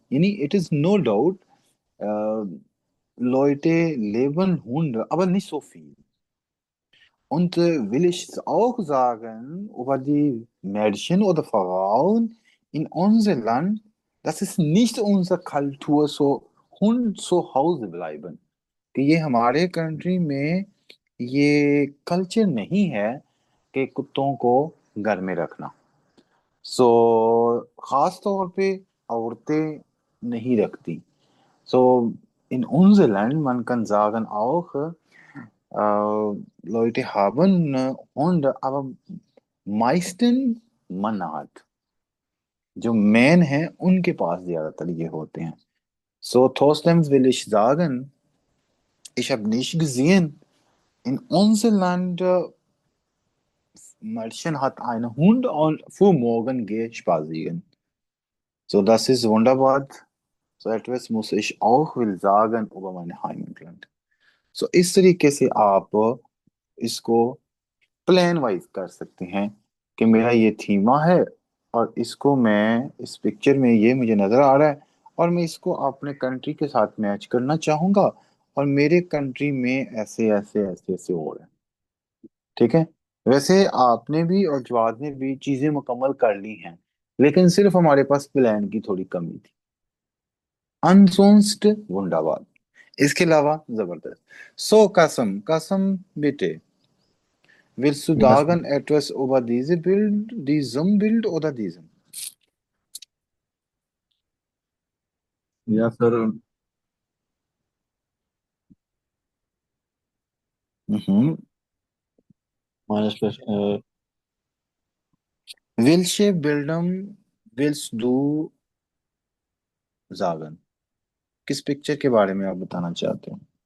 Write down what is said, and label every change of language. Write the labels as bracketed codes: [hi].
[en] It is no doubt, [de] äh, Leute leben Hunde, aber nicht so viel. Und will ich auch sagen, über die Mädchen oder Frauen in unserem Land, das ist nicht unsere Kultur, so Hund zu Hause bleiben. [hi] कि ये हमारे country में ये culture नहीं है कि कुत्तों को घर में रखना. सो खास तौर पे औरतें नहीं रखती. [de] So in unser Land, man kann sagen auch, Leute haben Hunde, aber meistens Mann hat. [hi] जो मैन हैं उनके पास ज्यादातर ये होते हैं. [de] So trotzdem will ich sagen, ich habe nicht gesehen, in unser Land Mädchen hat einen Hund und für morgen gehe ich spazieren. So, das ist wunderbar. So etwas muss ich auch will sagen über mein Heimatland. [hi] So इस तरीके से आप इसको plan wise कर सकते हैं कि मेरा ये थीमा है और इसको मैं इस पिक्चर में ये मुझे नजर आ रहा है और मैं इसको अपने कंट्री के साथ मैच करना चाहूंगा और मेरे कंट्री में ऐसे ऐसे ऐसे ऐसे हो रहा है। ठीक है। वैसे आपने भी और जवाद ने भी चीजें मुकम्मल कर ली हैं, लेकिन सिर्फ हमारे पास प्लान की थोड़ी कमी थी। अनसोन्स्ड वुंडाबाद, इसके अलावा जबरदस्त। सो कसम कसम बेटे, [de] willst du [en] yes [de] sagen etwas über diese Bild, diesem Bild oder diesem? [en] Yes sir. Mhm. Minus [de] Welche Bildung willst du sagen? [hi] किस पिक्चर के बारे में आप बताना चाहते हो?